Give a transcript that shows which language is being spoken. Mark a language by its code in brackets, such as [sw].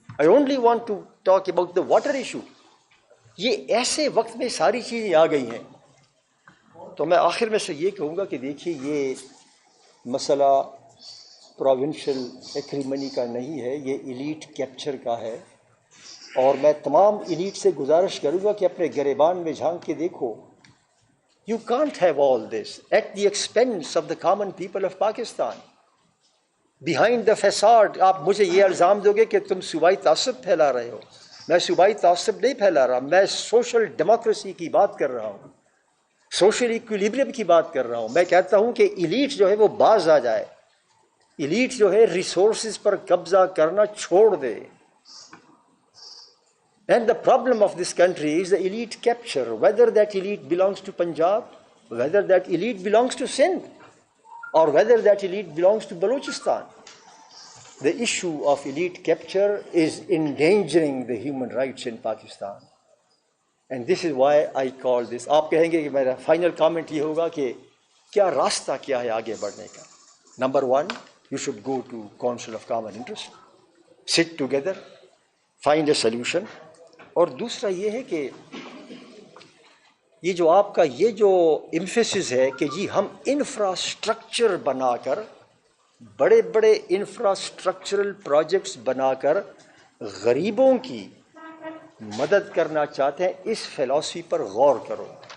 [en] I only want to talk about the water issue. [ur] یہ ایسے وقت میں ساری چیزیں آ گئی ہیں. تو میں آخر میں سے یہ کہوں گا کہ دیکھیے یہ مسئلہ پروونشل ایگریمنی کا نہیں ہے، یہ ایلیٹ کیپچر کا ہے. اور میں تمام ایلیٹ سے گزارش کروں گا کہ اپنے گریبان میں جھانک کے دیکھو. [en] You can't have all this at the expense of the common people of Pakistan. Behind the facade, [ur] آپ مجھے یہ الزام دو گے کہ تم صوبائی تعصب پھیلا رہے ہو. میں صوبائی تعصب نہیں پھیلا رہا، میں سوشل ڈیموکریسی کی بات کر رہا ہوں، سوشل ایکویلیبریم کی بات کر رہا ہوں. میں کہتا ہوں کہ ایلیٹ جو ہے وہ باز آ جائے. ایلیٹ جو ہے ریسورسز پر قبضہ کرنا چھوڑ دے. [en] And the problem of this country is the elite capture, whether that elite belongs to Punjab, whether that elite belongs to Sindh, or whether that elite belongs to Balochistan. The issue of elite capture is endangering the human rights in Pakistan. And this is why I call this. [ur] آپ کہیں گے کہ میرا final comment یہ ہوگا کہ کیا راستہ کیا ہے آگے بڑھنے کا. [en] Number 1, you should go to Council of Common Interest, sit together, find a solution. [ur] اور دوسرا یہ ہے کہ یہ جو آپ کا یہ جو ایمفیسس ہے کہ جی ہم انفراسٹرکچر بنا کر، بڑے بڑے انفراسٹرکچرل پروجیکٹس بنا کر غریبوں کی مدد کرنا چاہتے ہیں، اس فلسفی پر غور کرو.